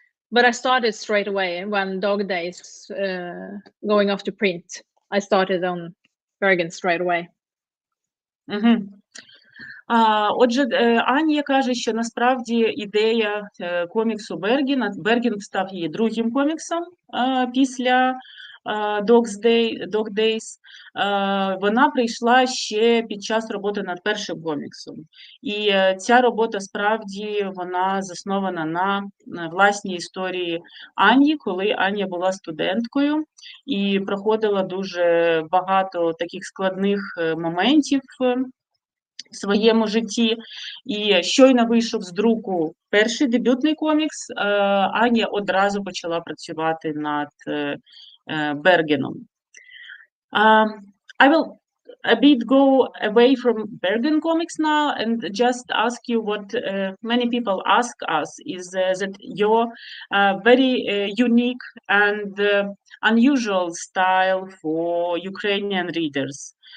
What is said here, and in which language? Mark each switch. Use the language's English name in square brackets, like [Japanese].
[English] But I started straight away when Dog Days going off to print. I started on Berґen straight away. Mm-hmm. [Ukrainian] Отже, Аня каже, що насправді ідея коміксу Берґена, Берґен став її другим коміксом після Dog Days, вона прийшла ще під час роботи над першим коміксом. І ця робота справді вона заснована на власній історії Ані, коли Аня була студенткою і проходила дуже багато таких складних моментів в своєму житті. І щойно вийшов з друку перший дебютний комікс, Аня одразу почала працювати над Берґеном. [English] I will a bit go away from Berґen comics now and just ask you what many people ask us is that your very unique and unusual style for Ukrainian readers.